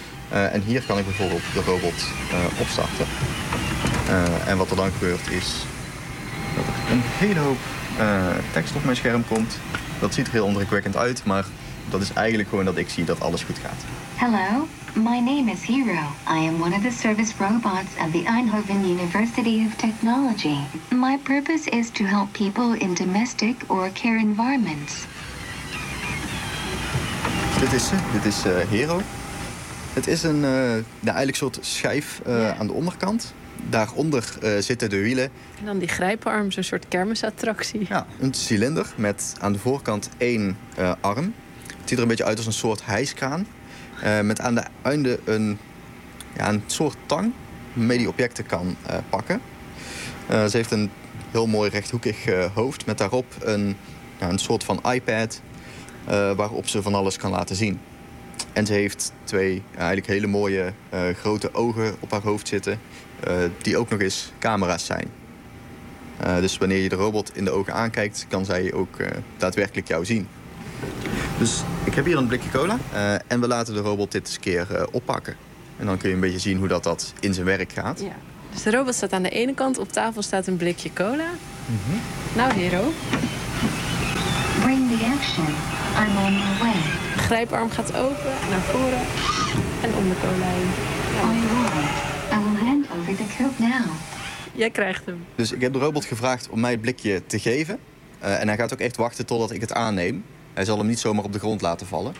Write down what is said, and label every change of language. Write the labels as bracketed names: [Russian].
[Dutch] En hier kan ik bijvoorbeeld de robot opstarten. En wat er dan gebeurt is dat er een hele hoop tekst op mijn scherm komt. Dat ziet er heel indrukwekkend uit, maar Dat is eigenlijk gewoon dat ik zie dat alles goed gaat. [English] Hello, my name is Hero. I am one of the service robots of the Eindhoven University of Technology. My purpose is to help people in domestic or care environments. [Dutch] Dit is ze, dit is Hero. Het is een eigenlijk soort schijf aan de onderkant. Daaronder zitten de wielen. En dan die grijparm, zo'n soort kermisattractie. Ja, een cilinder met aan de voorkant één arm. Het ziet er een beetje uit als een soort hijskraan. Met aan de einde een, ja, een soort tang waarmee die objecten kan pakken. Ze heeft een heel mooi rechthoekig hoofd met daarop een soort van iPad waarop ze van alles kan laten zien. En ze heeft twee eigenlijk hele mooie grote ogen op haar hoofd zitten. Die ook nog eens camera's zijn. Dus wanneer je de robot in de ogen aankijkt, kan zij ook daadwerkelijk jou zien. Dus ik heb hier een blikje cola. En we laten de robot dit eens een keer oppakken. En dan kun je een beetje zien hoe dat in zijn werk gaat. Ja. Dus de robot staat aan de ene kant. Op tafel staat een blikje cola. Mm-hmm. Nou, Hero. [English] Bring the action. I'm on my way. [Dutch] De grijparm gaat open, naar voren en om de cola heen. Ja. Now. Jij krijgt hem. Dus ik heb de robot gevraagd om mij het blikje te geven. En hij gaat ook echt wachten totdat ik het aanneem. Hij zal hem niet zomaar op de grond laten vallen.